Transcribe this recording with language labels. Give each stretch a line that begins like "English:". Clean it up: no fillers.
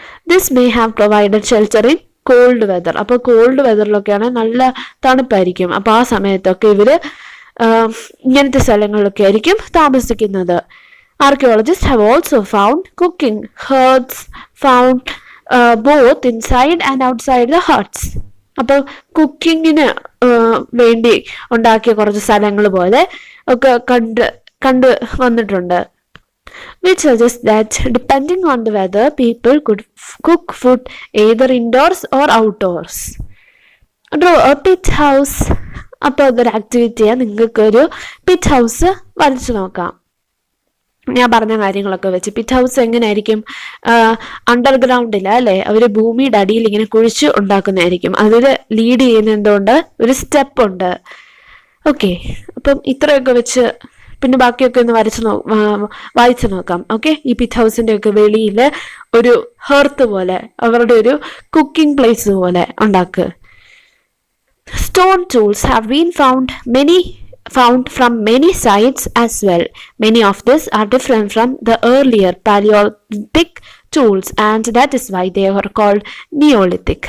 English: This may have provided shelter in cold weather.
Malayalam: അപ്പോൾ called വെതറിലൊക്കെയാണ് നല്ല തണുപ്പായിരിക്കും. അപ്പോൾ ആ സമയത്തൊക്കെ ഇവര് ഇങ്ങനത്തെ സ്ഥലങ്ങളിലൊക്കെ ആയിരിക്കും താമസിക്കുന്നത്.
English: Archaeologists have also found cooking hearths found both inside and outside the huts.
Malayalam: അപ്പോൾ കുക്കിങ്ങിന് വേണ്ടി ഉണ്ടാക്കിയ കുറച്ച് സ്ഥലങ്ങൾ പോലെ ഒക്കെ കണ്ട് വന്നിട്ടുണ്ട്.
English: Which suggests that depending on the weather, people could cook food either indoors or outdoors. Draw a pit house.
Malayalam: അപ്പോൾ അതൊരു ആക്ടിവിറ്റിയാണ്. നിങ്ങൾക്കൊരു പിറ്റ് ഹൗസ് വരച്ചു നോക്കാം. ഞാൻ പറഞ്ഞ കാര്യങ്ങളൊക്കെ വെച്ച് പിറ്റ് ഹൗസ് എങ്ങനെയായിരിക്കും, അണ്ടർഗ്രൗണ്ടിൽ അല്ലേ, അവർ ഭൂമിയുടെ അടിയിൽ ഇങ്ങനെ കുഴിച്ച് ഉണ്ടാക്കുന്നതായിരിക്കും. അതിൽ ലീഡ് ചെയ്യുന്ന എന്തുകൊണ്ട് ഒരു സ്റ്റെപ്പ് ഉണ്ട്. ഓക്കെ, അപ്പം ഇത്രയൊക്കെ വെച്ച് പിന്നെ ബാക്കിയൊക്കെ ഒന്ന് വായിച്ചു നോക്കാം. ഓക്കെ, ഈ പിറ്റ് ഹൗസിന്റെ ഒക്കെ വെളിയിൽ ഒരു ഹെർത്ത് പോലെ അവരുടെ ഒരു കുക്കിംഗ് പ്ലേസ് പോലെ ഉണ്ടാക്കുക.
English: Stone tools have been found from many sites as well. Many of these are different from the earlier Paleolithic tools and that is why they are called Neolithic.